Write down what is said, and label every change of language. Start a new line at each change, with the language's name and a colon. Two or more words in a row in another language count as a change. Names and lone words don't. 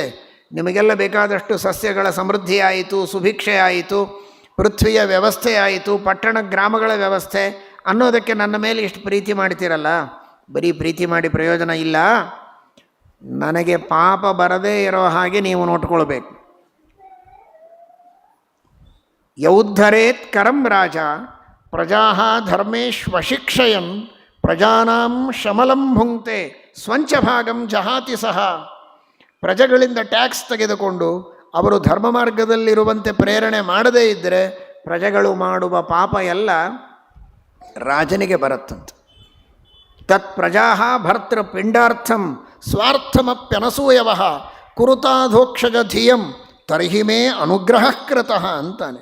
Kannada: ನಿಮಗೆಲ್ಲ ಬೇಕಾದಷ್ಟು ಸಸ್ಯಗಳ ಸಮೃದ್ಧಿ ಆಯಿತು, ಸುಭಿಕ್ಷೆ ಆಯಿತು, ಪೃಥ್ವಿಯ ವ್ಯವಸ್ಥೆ ಆಯಿತು, ಪಟ್ಟಣ ಗ್ರಾಮಗಳ ವ್ಯವಸ್ಥೆ ಅನ್ನೋದಕ್ಕೆ ನನ್ನ ಮೇಲೆ ಇಷ್ಟು ಪ್ರೀತಿ ಮಾಡ್ತೀರಲ್ಲ. ಬರೀ ಪ್ರೀತಿ ಮಾಡಿ ಪ್ರಯೋಜನ ಇಲ್ಲ. ನನಗೆ ಪಾಪ ಬರದೇ ಇರೋ ಹಾಗೆ ನೀವು ನೋಡ್ಕೊಳ್ಬೇಕು.
Sanskrit: ಯೌದ್ಧರೇತ್ ಕರಂ ರಾಜ ಪ್ರಜಾ ಧರ್ಮೇಶ್ವಶಿಕ್ಷಯನ್ ಪ್ರಜಾನಾಂ ಶಮಲಂ ಭುಂಕ್ತೆ ಸ್ವಂಚ ಭಾಗಂ ಜಹಾತಿ ಸಹ.
Kannada: ಪ್ರಜೆಗಳಿಂದ ಟ್ಯಾಕ್ಸ್ ತೆಗೆದುಕೊಂಡು ಅವರು ಧರ್ಮ ಮಾರ್ಗದಲ್ಲಿರುವಂತೆ ಪ್ರೇರಣೆ ಮಾಡದೇ ಇದ್ದರೆ ಪ್ರಜೆಗಳು ಮಾಡುವ ಪಾಪ ಎಲ್ಲ ರಾಜನಿಗೆ ಬರುತ್ತಂತೆ.
Sanskrit: ತತ್ ಪ್ರಜಾ ಭರ್ತೃಪಿಂಡಾರ್ಥಂ ಸ್ವಾರ್ಥಮಪ್ಯನಸೂಯವ ಕುರುತಾಧೋಕ್ಷಜ ಧಿಯಂ ತರ್ಹಿ ಮೇ ಅನುಗ್ರಹ ಕೃತಃ ಅಂತಾನೆ.